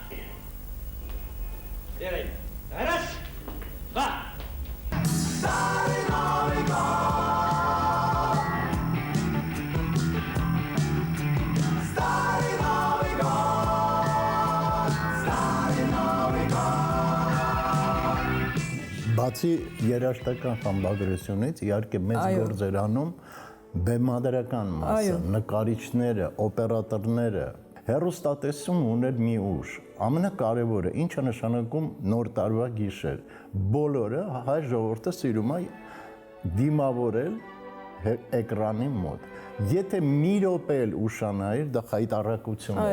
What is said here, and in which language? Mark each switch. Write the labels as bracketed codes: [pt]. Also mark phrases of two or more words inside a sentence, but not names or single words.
[ru] Делаем. Раз, два. Старый Новый год! Старый Новый год! Старый Новый год! [hy] Բացի երաժշտական խմբագրությունից, իհարկե մեծ գործեր անում բեմադրական մասը, նկարիչները, օպերատորները, հեռուստատեսում ուներ մի ուժ։ Ամենակարևորը, ինչը նշանակում նոր տարվա գիշեր։ Բոլորը հայ ժողովուրդը սիրում է դիմավորել էկրանի մոտ։ Եթե մի րոպե էլ ուշանայր, դա խայտառակություն է։